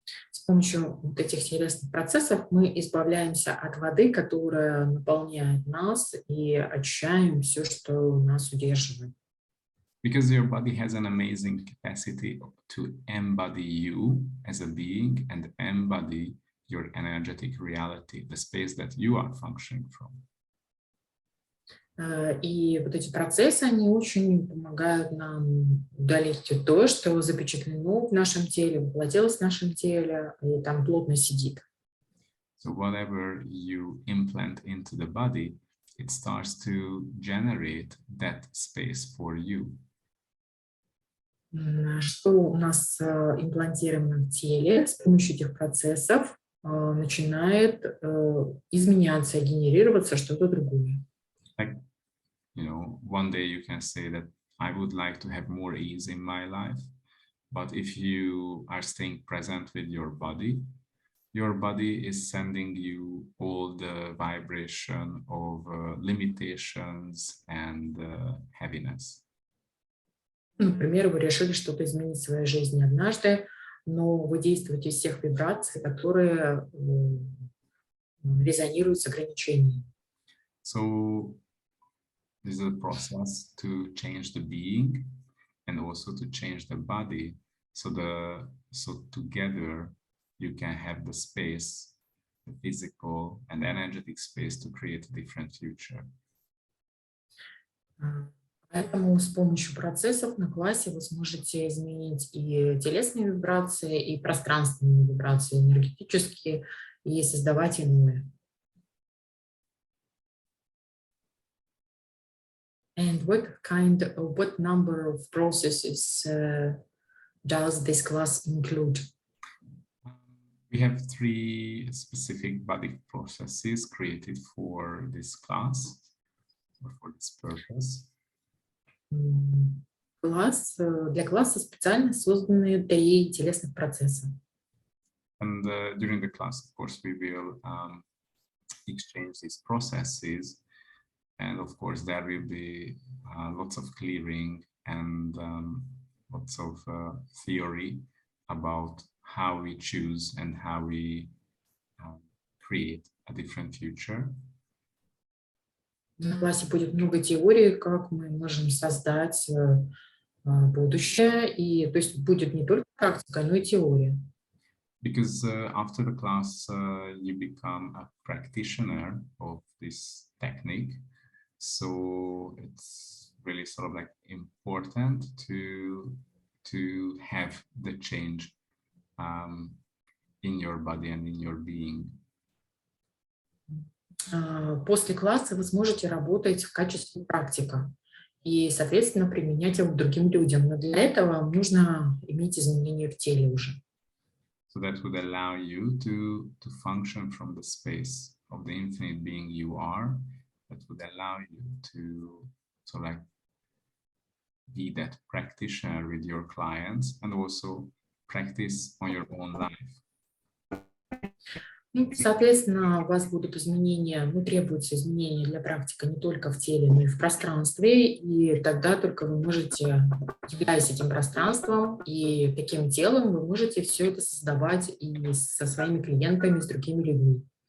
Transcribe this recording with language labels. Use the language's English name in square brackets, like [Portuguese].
[Russian] С помощью вот этих телесных процессов мы избавляемся от воды, которая наполняет нас, и очищаем все, что нас удерживает. [English] Because your body has an amazing capacity to embody you as a being and embody your energetic reality, the space that you are functioning from. [Russian] И вот эти процессы, они очень помогают нам удалить то, что запечатлено в нашем теле, воплотилось в нашем теле, и там плотно сидит. [English] So whatever you implant into the body, it starts to generate that space for you. [Russian] Что у нас имплантировано в теле, с помощью этих процессов начинает изменяться, генерироваться что-то другое. [English] Like, you know, one day you can say that I would like to have more ease in my life, but if you are staying present with your body is sending you all the vibration of limitations and heaviness. [Russian] Например, вы решили что-то изменить в своей жизни однажды, но вы действуете из всех вибраций, которые резонируют с ограничениями. [English] So this is a process to change the being and also to change the body. So together you can have the space, the physical and energetic space to create a different future. [Russian] Поэтому с помощью процессов на классе вы сможете изменить и телесные вибрации, и пространственные вибрации, энергетические, и создавать иное. [English] And what number of processes does this class include? We have 3 specific body processes created for this class, or for this purpose. [Russian] Для класса специально созданы 3 телесных процесса. [English] And during the class, of course, we will exchange these processes. And of course, there will be lots of clearing and lots of theory about how we choose and how we create a different future. [Russian] На классе будет много теории, как мы можем создать будущее, и то есть будет не только практика, но и теория. [English] Because after the class, you become a practitioner of this technique. So it's really sort of like important to have the change in your body and in your being. [Russian] После класса вы сможете работать в качестве практика и, соответственно, применять его к другим людям. Но для этого вам нужно иметь изменения в теле уже. [English] So that would allow you to function from the space of the infinite being you are. That would allow you to like be that practitioner with your clients and also practice on your own life. [Russian] Соответственно, у вас будут изменения, требуются изменения для практики не только в теле, но и в пространстве, и тогда только вы можете, являясь этим пространством и таким телом, вы можете все это создавать и со своими клиентами, и с другими людьми.